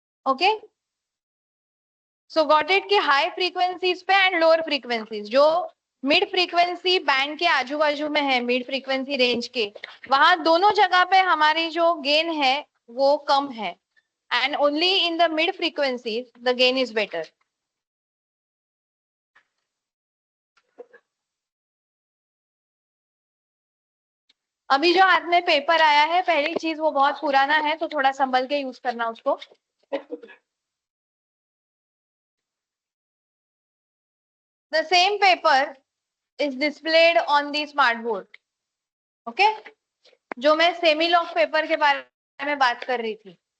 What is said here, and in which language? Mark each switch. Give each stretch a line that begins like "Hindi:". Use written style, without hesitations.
English: Okay, so got it
Hindi: कि high frequencies पे and lower frequencies, जो मिड फ्रीक्वेंसी बैंड के आजू बाजू में है, मिड फ्रीक्वेंसी रेंज के, वहां दोनों जगह पे हमारी जो गेन है वो कम है,
English: And only in the mid frequencies the gain is better.
Hindi: अभी जो हाथ में पेपर आया है, पहली चीज वो बहुत पुराना है, तो थोड़ा संभल के यूज करना उसको.
English: The same paper is displayed on the smart board. Okay?
Hindi: जो मैं सेमी लॉक पेपर के बारे में बात कर रही थी.